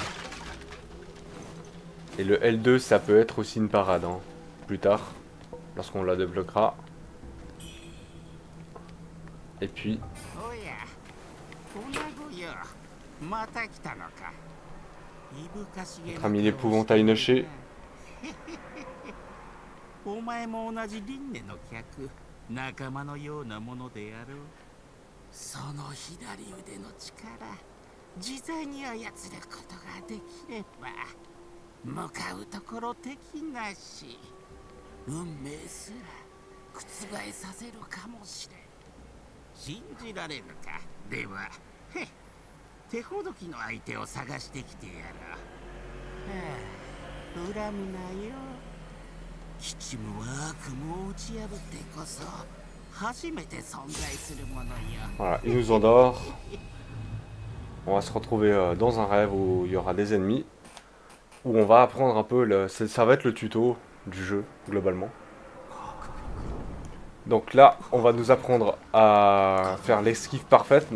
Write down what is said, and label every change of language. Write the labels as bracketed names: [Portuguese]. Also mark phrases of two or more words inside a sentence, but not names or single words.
[French] Et le L2 ça peut être aussi une parade hein, plus tard, lorsqu'on la débloquera. Et puis notre ami l'épouvantail noché. [Japanese] お前も同じ輪廻の客、仲間のようなものであろう。その左腕の力、自在に操ることができれば、向かうところ敵なし、運命すら覆させるかもしれん。信じられるか。では、へっ、手ほどきの相手を探してきてやろう。はあ、恨むなよ。吉夢は悪夢を打ち破ってこそ初めて存在するものよ。 [French] Voilà, il nous endort. On va se retrouver dans un rêve où il y aura des ennemis. Où on va apprendre un peu, ça va être le tuto du jeu, globalement. Donc là, on va nous apprendre à faire l'esquive parfaite.